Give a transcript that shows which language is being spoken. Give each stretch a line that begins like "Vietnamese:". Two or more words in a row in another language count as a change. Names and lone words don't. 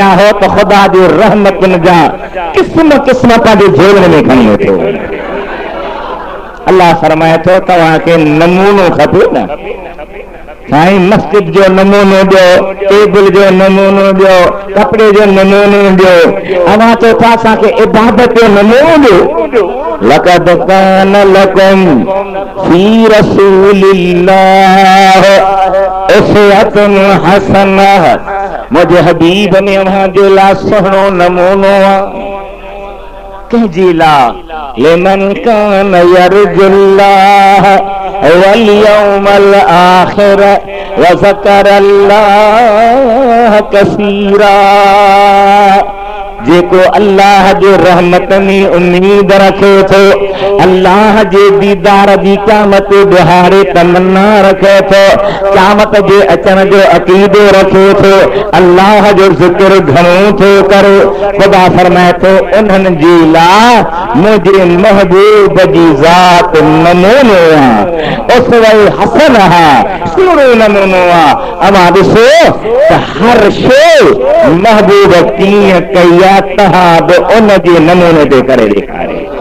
Sindhi: हो त ख़ुदा जी रहमतुनि जा क़िस्म क़िस्म पंहिंजे झोलनि में खणी वेठो अल्लाह फरमाए थो तव्हांखे नमूनो खपे न साईं मस्जिद जो नमूनो ॾियो टेबल जो नमूनो ॾियो कपिड़े जो नमूनो ॾियो अव्हां चओ था असांखे इबादत जो नमूनो ॾियो
Arabic: لقد كان لكم في رسول الله أسوة حسنة
Sindhi: मुंहिंजे हबीब में अव्हां जे लाइ सुहिणो नमूनो आहे कंहिंजे लाइ
Arabic: لمن كان يرجو الله واليوم الآخر وذكر الله كثيرا
Sindhi: जेको अल्लाह जे रहमत में उम्मीद रखे थो अल्लाह जे दीदार जी क़यामत बिहारे तमन्ना रखे थो क़यामत जे अचण जो अक़ीदो रखे थो अल्लाह जो ज़िक्र घणो थो करे ख़ुदा फरमाए थो उन्हनि जे लाइ मुंहिंजे महबूब जी ज़ात नमूनो आहे उसवे हसन आहे सुहिणो नमूनो आहे अव्हां ॾिसो त हर शइ महबूब कीअं कई आहे तव्हां बि उन जे नमूने ते करे ॾेखारे